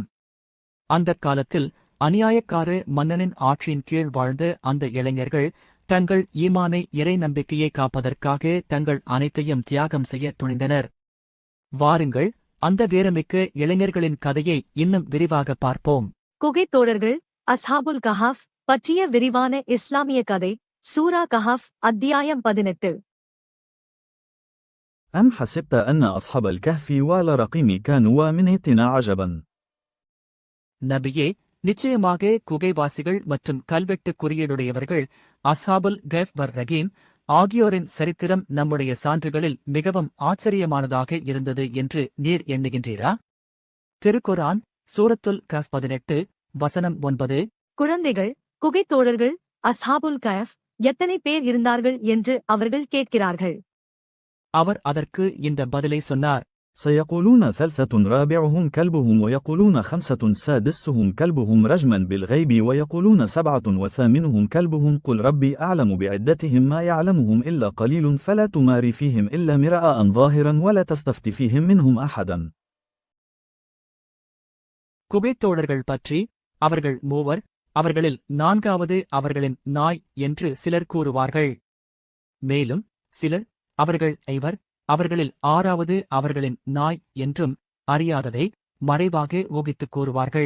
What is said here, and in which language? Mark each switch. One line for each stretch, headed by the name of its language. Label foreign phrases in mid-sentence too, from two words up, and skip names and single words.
Tamil: அந்தக் காலத்தில் அநியாயக்கார மன்னனின் ஆட்சியின் கீழ் வாழ்ந்த அந்த இளைஞர்கள் தங்கள் ஈமானை இறை நம்பிக்கையை காப்பதற்காக தங்கள் அனைத்தையும் தியாகம் செய்ய துணிந்தனர். வாருங்கள், அந்த வீரமிக்க இளைஞர்களின் கதையை இன்னும் விரிவாக பார்ப்போம். குகைத் தோழர்கள்
Arabic: أصحاب الكهف
Tamil: பற்றிய விரிவான இஸ்லாமிய கதை. சூரா கஹாஃப் அத்தியாயம் 18.
Arabic: أم حسبت أن أصحاب الكهف والرقيم كانوا من آياتنا عجبا.
Tamil: நபியே, நிச்சயமாக குகைவாசிகள் மற்றும் கல்வெட்டு குறியீடுடையவர்கள்
Arabic: أصحاب الكهف والرقيم
Tamil: ஆகியோரின் சரித்திரம் நம்முடைய சான்றுகளில் மிகவும் ஆச்சரியமானதாக இருந்தது என்று நீர் எண்ணுகின்றீரா? திருக்குரான் சூரத்துல் கஹ்ஃப் 18 வசனம் 9. குழந்தைகள், குகைத் தோழர்கள்
Arabic: أصحاب الكهف
Tamil: எத்தனை பேர் இருந்தார்கள் என்று அவர்கள் கேட்கிறார்கள். அவர் அதற்கு இந்த பதிலை சொன்னார்.
Arabic: سيقولون ثلاثة رابعهم كلبهم ويقولون خمسة سادسهم كلبهم رجما بالغيب ويقولون 7 وثامنهم كلبهم قل ربي أعلم بعدتهم ما يعلمهم إلا قليل فلا تماري فيهم إلا مراء ظاهرا ولا تستفت فيهم منهم أحدا.
Tamil: குகைத்தோழர்கள் பற்றி அவர்கள் மூவர், அவர்களில் 4வது அவர்களின் நாய் என்று சிலர் கூறுவார்கள். மேலும் சிலர் அவர்கள் ஐவர், அவர்களில் 6வது அவர்களின் நாய் என்றும் அறியாததை மறைவாக ஊகித்துக் கூறுவார்கள்.